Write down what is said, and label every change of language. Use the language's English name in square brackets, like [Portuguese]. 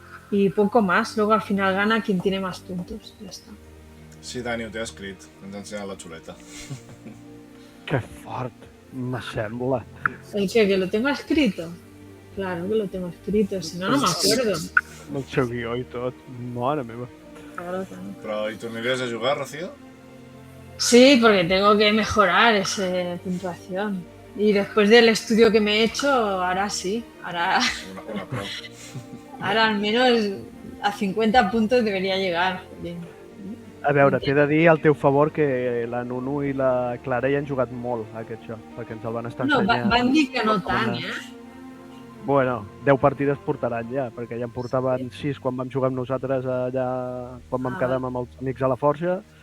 [Spanish] Y poco más, luego al final gana quien tiene más puntos, ya está. [Catalan] Sí, Dani, ho té escrit. Ens ha ensenyat la xuleta. Que fort, me sembla. [Spanish] ¿El qué? ¿Que lo tengo escrito? Claro que lo tengo escrito, si no, no me acuerdo. [Catalan] El seu guió i tot, mare meva. [Spanish] Claro que no. [Catalan] Però hi tornaries a jugar, Rocío? [Spanish] Sí, porque tengo que mejorar esa puntuación. Y después del estudio que me he hecho, ahora sí, ahora Una pro. Ahora al menos a 50 puntos debería llegar. Bien. [Catalan] A veure, t'he de dir al teu favor que la Nunu i la Clara hi han jugat molt a aquest joc, perquè ens el van estar No, ensenyant. van dir que no tant, eh? Bueno, 10 partides portaran ja, perquè ja en portaven 6 quan vam jugar amb nosaltres allà, quan vam quedar amb els amics a la Forja.